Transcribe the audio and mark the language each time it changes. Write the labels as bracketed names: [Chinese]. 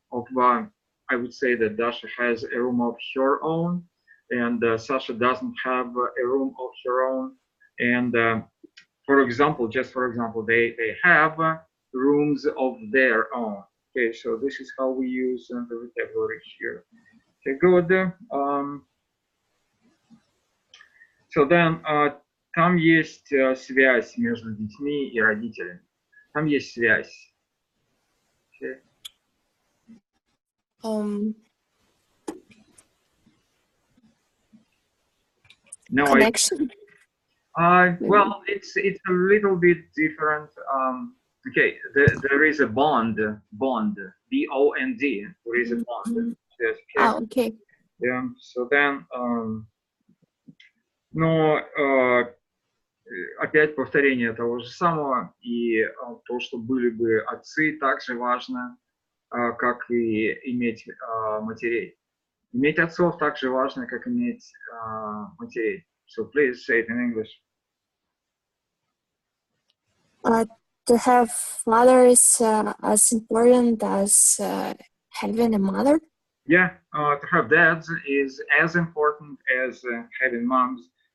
[English] Or I would say that Dasha has a room of her own, and Sasha doesn't have a room of her own, and For example, just for example, they have rooms of their own. Okay, so this is how we use the vocabulary here. Okay, good. [Russian] So then, там есть связь между детьми и родителями. Там есть связь. Okay. [English] No, connection. Well, it's a little bit different. Okay, there is a bond, B-O-N-D. There is a bond. Yes, okay. Okay. Yeah. [Russian] So then, но опять повторение того же самого, и то, что были бы отцы, также важно, как и иметь матерей. Иметь отцов так же важно, как иметь матерей. [English] So please say it in English. To have fathers as important as having a mother? Yeah, to have dads is as important as having moms.